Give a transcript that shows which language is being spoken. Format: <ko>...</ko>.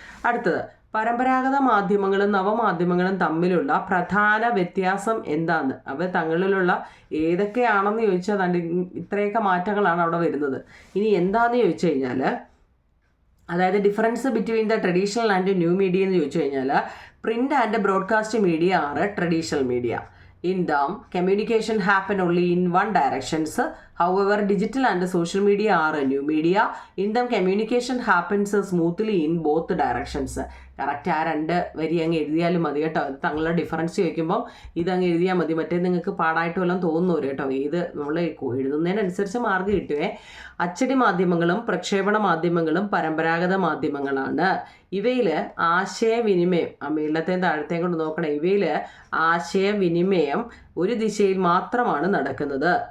<ml>അടുത്തത്, പരമ്പരാഗത മാധ്യമങ്ങളും നവമാധ്യമങ്ങളും തമ്മിലുള്ള പ്രധാന വ്യത്യാസം എന്താന്ന്, അവ തങ്ങളിലുള്ള ഏതൊക്കെയാണെന്ന് ചോദിച്ചാൽ അതിൻ്റെ ഇത്രയൊക്കെ മാറ്റങ്ങളാണ് അവിടെ വരുന്നത്. ഇനി എന്താണെന്ന് ചോദിച്ചു കഴിഞ്ഞാൽ, അതായത്</ml> <en>difference between the traditional and new media</en> <ml>എന്ന് ചോദിച്ചു കഴിഞ്ഞാൽ,</ml> <en>Print and broadcast media are traditional media. In them, communication happen only in one directions. However, digital and social media are a new media. In them, communication happens smoothly in both directions.</en> <ml>Correct ആ രണ്ട് വരി അങ്ങ് എഴുതിയാലും മതി കേട്ടോ. തങ്ങളുടെ difference ചോദിക്കുമ്പം ഇതങ്ങ് എഴുതിയാൽ മതി, മറ്റേ നിങ്ങൾക്ക് പാടായിട്ട് വല്ലതും തോന്നുന്നു കേട്ടോ. ഇത് നമ്മൾ എഴുതുന്നതിനനുസരിച്ച് മാർക്ക് കിട്ടുവേ. അച്ചടി മാധ്യമങ്ങളും പ്രക്ഷേപണ മാധ്യമങ്ങളും പരമ്പരാഗത മാധ്യമങ്ങളാണ്. ഇവയിൽ ആശയവിനിമയം, മേളത്തെയും താഴത്തെയും കൊണ്ട് നോക്കണം, ഇവയിൽ ആശയവിനിമയം ഒരു ദിശയിൽ മാത്രമാണ് നടക്കുന്നത്.</ml>